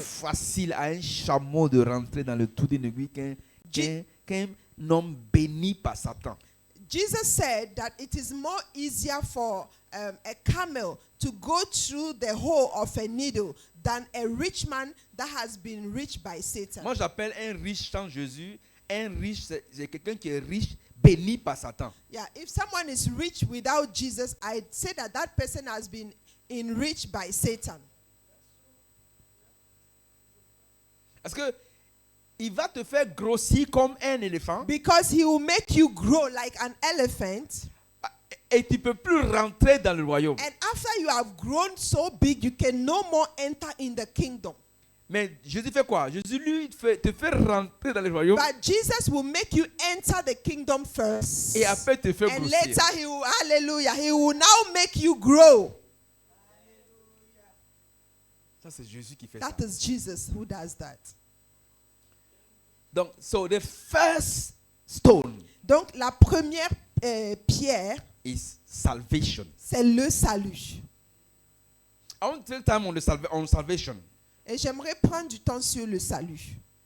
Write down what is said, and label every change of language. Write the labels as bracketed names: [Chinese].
[French] facile à un chameau de rentrer dans le trou d'une aiguille qu'un homme béni par Satan. [English] Jesus said that it is more easier for a camel to go through the hole of a needle than a rich man that has been rich by Satan. [French] Moi, j'appelle un riche sans Jésus, un riche, c'est quelqu'un qui est riche, béni par Satan. [English] Yeah, if someone is rich without Jesus, I'd say that that person has been enriched by Satan. [French] Parce que il va te faire grossir comme un éléphant [English] Because he will make you grow like an elephant. [French] et tu ne peux plus rentrer dans le royaume. [English] And after you have grown so big, you can no more enter in the kingdom. [French] Mais Jésus fait quoi? Jésus, lui, te fait rentrer dans le royaume [English] But Jesus will make you enter the kingdom first. [French] et après te fait [English] And [French] grossir. [English] later he will, hallelujah, he will now make you grow. [French] Ça, c'est Jésus qui fait ça. [English] That is Jesus who does that. Donc, so the first stone [French] Donc la première pierre, [English] is salvation. [French] c'est le salut. [English] I want to take time on salvation. [French] Et j'aimerais prendre du temps sur le salut.